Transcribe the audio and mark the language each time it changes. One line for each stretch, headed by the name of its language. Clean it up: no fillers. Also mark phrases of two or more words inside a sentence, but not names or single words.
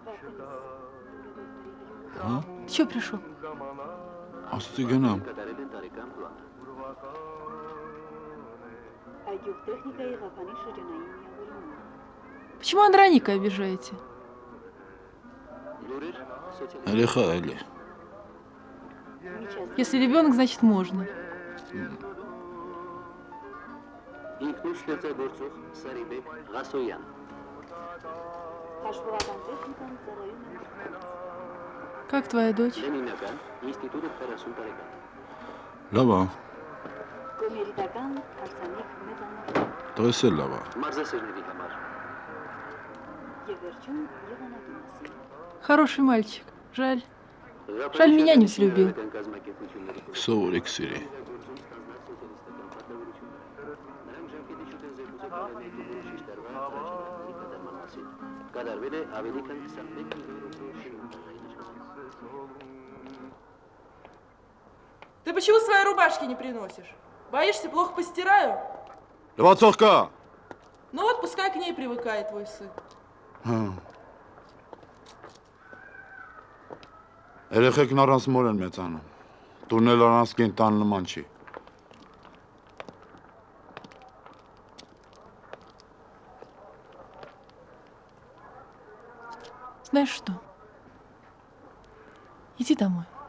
Russian: Ты чё пришел?
Armenian: Ասացի գնամ։
Russian: Почему Андроника обижаете?
Armenian: Երեխա էլի։
Russian: Если ребенок, значит можно. Как твоя дочь?
Armenian: Լավ է։ Տես է լավ է։
Russian: Хороший мальчик. Жаль. Жаль, меня не взлюбил.
Armenian: Սովորեք սիրի։
Russian: Ты почему свои рубашки не приносишь? Боишься, плохо постираю?
Armenian: Լվացող կա։
Russian: Ну вот, пускай к ней привыкает твой сын.
Armenian: Երեխեքն առանց մոր են մեծանում։ Տունն էլ առանց կենտան նման չի։
Russian: Знаешь что? Иди домой.